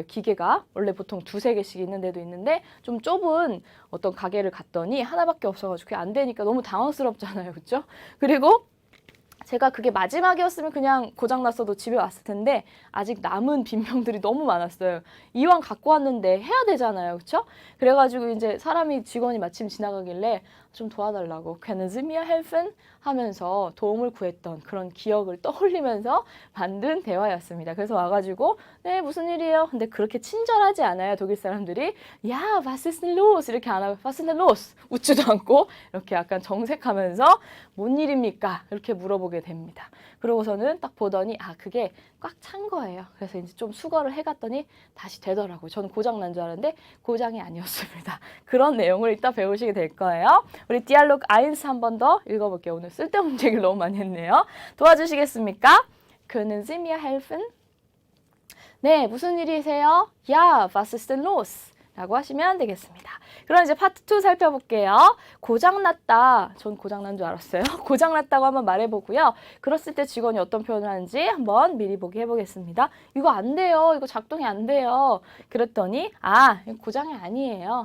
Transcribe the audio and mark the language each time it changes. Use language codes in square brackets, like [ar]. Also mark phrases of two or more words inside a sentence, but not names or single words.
[ko] 기계가 원래 보통 2-3개씩 있는 데도 있는데 좀 좁은 어떤 가게를 갔더니 하나밖에 없어가지고 그게 안 되니까 너무 당황스럽잖아요. 그렇죠? 그리고 제가 그게 마지막이었으면 그냥 고장났어도 집에 왔을 텐데 아직 남은 빈병들이 너무 많았어요. 이왕 갖고 왔는데 해야 되잖아요. 그렇죠? 그래가지고 이제 직원이 마침 지나가길래 좀 도와달라고 [de] können Sie mir helfen? [ko] 하면서 도움을 구했던 그런 기억을 떠올리면서 만든 대화였습니다. 그래서 와가지고 네 무슨 일이에요? 근데 그렇게 친절하지 않아요. 독일 사람들이 야 [de] was ist denn los? [ko] 이렇게 안 하고 [de] was ist denn los? [ko] 웃지도 않고 이렇게 약간 정색하면서 뭔 일입니까? 이렇게 물어보게 됩니다. 그러고서는 딱 보더니 그게 꽉 찬 거예요. 그래서 이제 좀 수거를 해갔더니 다시 되더라고요. 저는 고장 난 줄 알았는데 고장이 아니었습니다. 그런 내용을 이따 배우시게 될 거예요. 우리 디알로그 1 한 번 더 읽어볼게요. 오늘 쓸데없는 얘기를 너무 많이 했네요. 도와주시겠습니까? [de] Können Sie mir helfen? [ko] 네, 무슨 일이세요? [de] Ja, was ist denn los? [ko] 라고 하시면 되겠습니다. 그럼 이제 파트 2 살펴볼게요. 고장났다. 전 고장난 줄 알았어요. 고장났다고 한번 말해보고요. 그랬을 때 직원이 어떤 표현을 하는지 한번 미리 보기 해보겠습니다. 이거 안 돼요. 이거 작동이 안 돼요. 그랬더니 이거 고장이 아니에요.